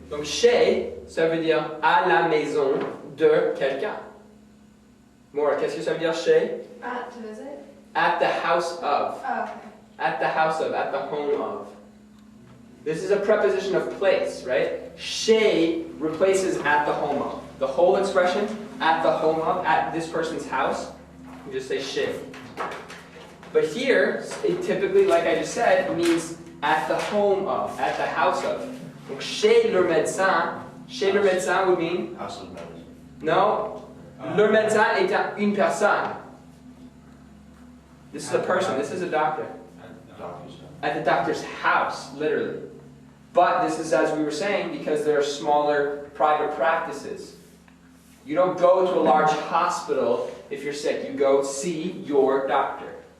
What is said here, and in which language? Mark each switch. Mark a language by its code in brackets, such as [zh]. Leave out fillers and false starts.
[fr] Donc chez, ça veut dire à la maison de quelqu'un. Maura, qu'est-ce que ça veut dire chez? [en] To visit. At the house of. Oh, okay. At the house of, at the home of. This is a preposition of place, right? Chez replaces at the home of. The whole expression, at the home of, at this person's house, you just say chez. But here, it typically, like I just said, means at the home of, at the house of. [fr] Donc chez le médecin [en] would mean, House of medicine. [fr] no, le médecin est une personne. [en] This is a person, this is a doctor. Doctor's house. At the doctor's house, literally. But this is, as we were saying, because there are smaller private practices. You don't go to a large hospital if you're sick. You go see your doctor.